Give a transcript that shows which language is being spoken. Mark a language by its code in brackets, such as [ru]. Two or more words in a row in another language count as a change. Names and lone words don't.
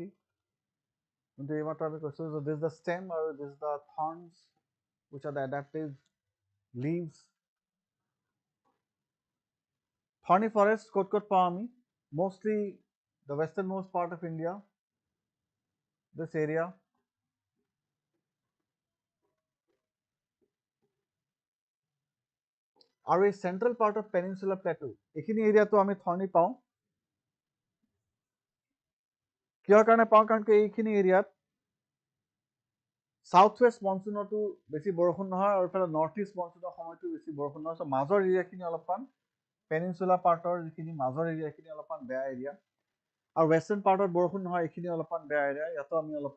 [as] কিন্তু এইমাত্ৰ আমি কৈছোঁ, [en] so this is the stem আৰু this is the thorns which are the adaptive leaves. Thorny forest [as] ক'ত ক'ত পাওঁ আমি? [en] Mostly the westernmost part of India, this area. [as] আৰু এই [en] central part of Peninsular Plateau, [as] এইখিনি এৰিয়াটো আমি thorny পাওঁ. কিহৰ কাৰণে পাওঁ? কাৰণ এইখিনি এৰিয়াত [en] south west monsoonতো [as] বেছি বৰষুণ নহয়, আৰু ইফালে [en] north east monsoonৰ [as] সময়তো বেছি বৰষুণ নহয়. চ' মাজৰ এৰিয়াখিনি অলপমান, [en] peninsula partৰ [as] যিখিনি মাজৰ এৰিয়াখিনি অলপমান বেয়া এৰিয়া, আৰু [en] western partত [as] বৰষুণ নহয়, এইখিনি অলপমান বেয়া এৰিয়া.